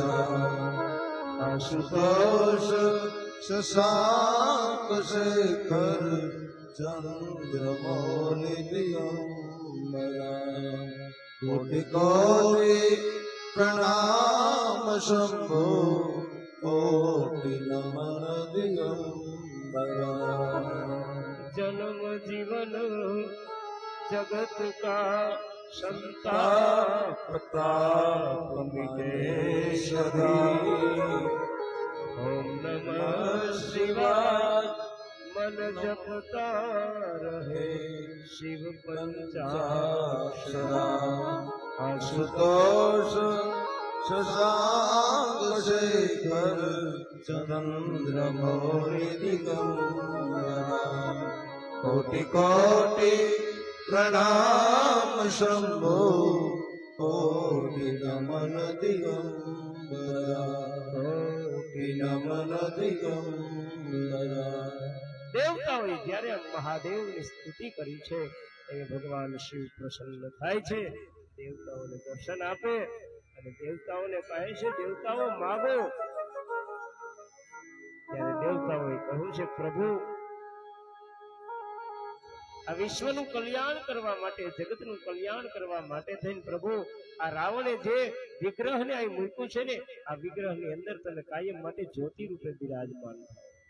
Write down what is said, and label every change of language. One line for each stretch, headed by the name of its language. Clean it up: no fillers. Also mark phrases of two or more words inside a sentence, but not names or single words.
Hindi: आशुतोष शशांक शेखर चंद्रमौलि दिगंबरा कोटि कोटि प्रणाम शंभो कोटि नमन दिगंबरा जन्म जीवन जगत का संताप प्रताप मिटे सदा ओम नमः शिवाय मन जपता रहे शिव पंचाक्षरा आशुतोष शशांक शेखर चंद्रमौलि दिगंबरा कोटि कोटि प्रणाम शंभो कोटि नमन दिगंबरा कोटि नमन दिगंबरा
Gujarati: દેવતાઓએ જ્યારે મહાદેવની સ્તુતિ કરી છે એ ભગવાન શિવ પ્રસન્ન થાય છે, દેવતાઓને દર્શન આપે અને દેવતાઓને કહે છે દેવતાઓ માગો. ત્યારે દેવતાઓએ કહ્યું છે પ્રભુ આ વિશ્વનું કલ્યાણ કરવા માટે, જગતનું કલ્યાણ કરવા માટે થઈને પ્રભુ આ રાવણે જે વિગ્રહને અહીં મૂક્યું છે ને, આ વિગ્રહની અંદર તમે કાયમ માટે જ્યોતિ રૂપે બિરાજમાન થાઓ.